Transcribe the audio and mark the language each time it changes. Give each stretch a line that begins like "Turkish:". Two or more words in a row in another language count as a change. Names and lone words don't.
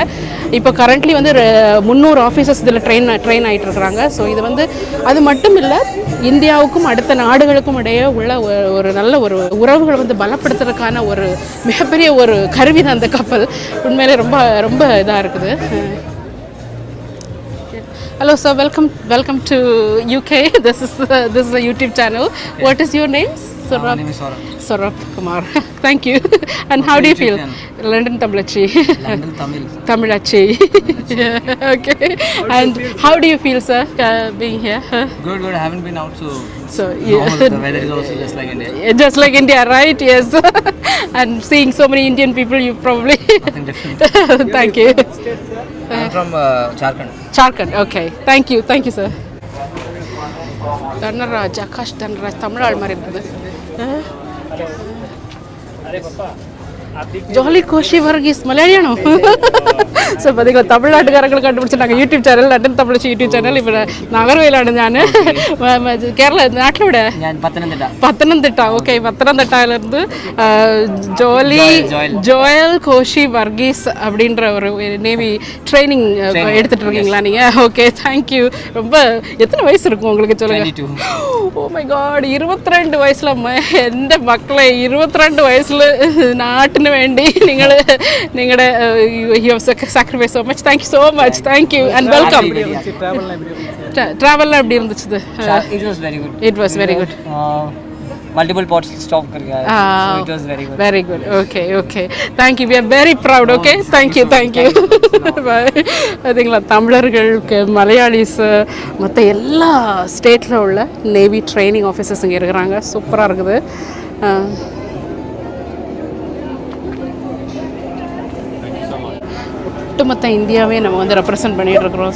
Tamil: இப்போ கரண்ட்லி வந்து 300 ஆஃபீஸர்ஸ் இதில் ட்ரெயின் ஆகிட்டு இருக்கிறாங்க. ஸோ இது வந்து அது மட்டும் இல்லை, இந்தியாவுக்கும் அடுத்த நாடுகளுக்கும் இடையே உள்ள ஒரு நல்ல ஒரு உறவுகளை வந்து பலப்படுத்துறதுக்கான ஒரு மிகப்பெரிய ஒரு கருவி தான் அந்த கப்பல். உண்மையிலே ரொம்ப ரொம்ப இதாக இருக்குது.
English: Hello sir, welcome to UK. This is a YouTube channel. What is your name? My name is Saurabh. Saurabh Kumar. Thank you. And how do you feel? London Tamilachi. London Tamil. Tamilachi. Okay. And how do you feel, sir, being here? Good. I haven't been out, So the weather is also just like India. Just like India, right? Yes. And seeing so many Indian people, you probably. Nothing different. Thank you. I'm from Jharkhand. Jharkhand. Okay. Thank you, sir. Dhanaraj, Akash Dhanaraj, Tamil
Tamil: ஆள் மாதிரி இருக்குது.
Malayalam: ஜாலி கோஷி வர்கீஸ் மலையாளியானோ.
Tamil: ஸோ பார்த்தீங்களா, தமிழ்நாட்டுக்காரங்களை கண்டுபிடிச்சி நாங்கள்
English: YouTube channel,
Tamil: லண்டன் தமிழச்சி
English: YouTube channel.
Malayalam: இப்போ நகர்வேலாണ് ഞാൻ. കേരള നാട്ടിലൂടെ പത്തനംതിട്ട.
Tamil: ഓക്കെ, പത്തനംതിട്ടയിലിருந்து ஜோயல் கோஷி வர்கீஸ் அப்படின்ற ஒரு
English: navy training
Tamil: எடுத்துட்டு இருக்கீங்களா நீங்கள்? ஓகே, தேங்க்யூ. ரொம்ப எத்தனை வயசு இருக்கும் உங்களுக்கு சொல்லுங்க?
English: Oh my God,
Malayalam: 22 வயசுல എൻ്റെ മക്കളെ 22 വയസ്സിൽ നാട്ടിന് വേണ്ടി നിങ്ങളുടെ
English: sacrifice so much. Thank you so much. Thank you and welcome. Travel
Tamil: எப்படி இருந்துச்சு?
English: It was very good. It was very good. Multiple ports stop
Hindi: करके आए.
English: So it was very good. Very good. Okay. Thank you. We are very proud. Okay. Thank you. Bye.
Tamil: அதீங்களா, தமிழர்களுக்கு மலையாளிஸ் மற்ற எல்லா ஸ்டேட்டில் உள்ள
English: navy training officers
Tamil: இங்கே இருக்கிறாங்க. சூப்பராக இருக்குது. ஒட்டுமொத்த இந்தியாவே நம்ம வந்து ரெப்ரசன்ட் பண்ணிகிட்டு இருக்கிறோம்.